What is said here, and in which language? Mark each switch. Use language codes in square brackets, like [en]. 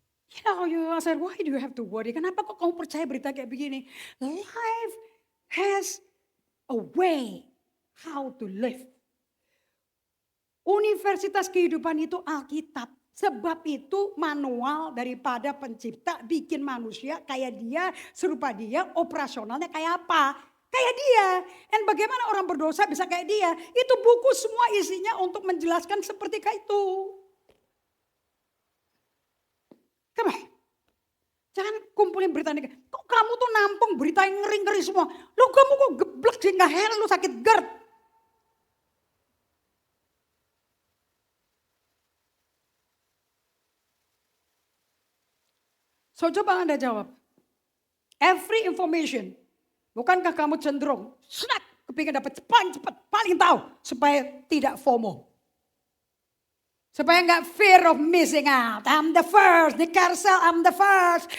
[en] I said, why do you have to worry? [id] Kenapa kok kamu percaya berita kayak begini? [en] Life has a way how to live. [id] Universitas kehidupan itu Alkitab. Sebab itu manual daripada pencipta bikin manusia kayak dia, serupa dia, operasionalnya kayak apa? Kayak dia. Dan bagaimana orang berdosa bisa kayak dia? Itu buku semua isinya untuk menjelaskan seperti kayak itu. [en] Come on. [id] Jangan kumpulin berita ini. Kok kamu tuh nampung berita yang ngeri-ngeri semua? Lu kamu kok geblek sehingga heran lu sakit GERD. So coba Anda jawab. [en] Every information. [id] Bukankah kamu cenderung snap kepingin dapat paling cepat, paling tahu supaya tidak FOMO. Supaya enggak [en] fear of missing out. I'm the first, di carousel I'm the first.